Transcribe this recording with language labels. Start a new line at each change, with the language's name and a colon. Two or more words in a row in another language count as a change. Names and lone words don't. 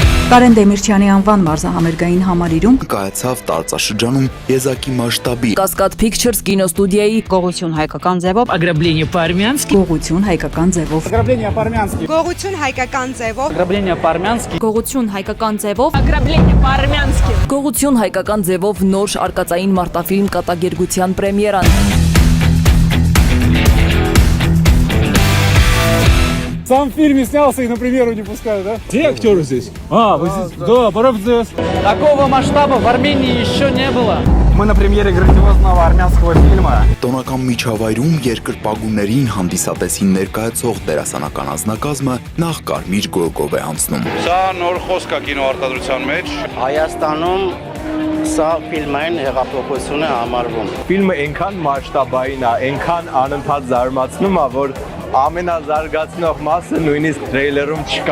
Armenian: Կարեն Դեմիրճյանի անվան մարզահամերգային համալիրում կայացավ տարածաշրջանում եզակի մասշտաբի Կասկադ Pictures կինոստուդիայի Գողություն հայկական ձևով
Russian: Ограбление по-армянски.
Armenian: Գողություն հայկական ձևով
Russian: Ограбление по-армянски.
Armenian: Գողություն հայկական ձևով
Russian: Ограбление по-армянски.
Armenian: Գողություն հայկական ձևով
Russian: Ограбление по-армянски.
Armenian: Գողություն հայկական ձևով նոր արկածային մարտաֆիլմ կատակերգության պրեմիերան
Russian: Сам в фильме снялся и на премьеру не пускают, да? Где актеры здесь? Вы здесь? Да, пора здесь. Такого масштаба в Армении еще не было. Мы на премьере грандиозного армянского фильма.
Armenian: տոնական միջավայրում երկրպագուներին հանդիսատեսին ներկայացող դերասանական անձնակազմը նախ կարմիր գորգով է անցնում։ Սա նոր խոսք է կինոարտադրության մեջ։ Հայաստանում սա ֆիլմային հեղափոխություն է համարվում։ Ֆիլմը այնքան մասշտաբային է, այնքան անընդհատ զարմացնում է, որ ամենազարգացնող մասը նույնիսկ տրեյլերում չկա։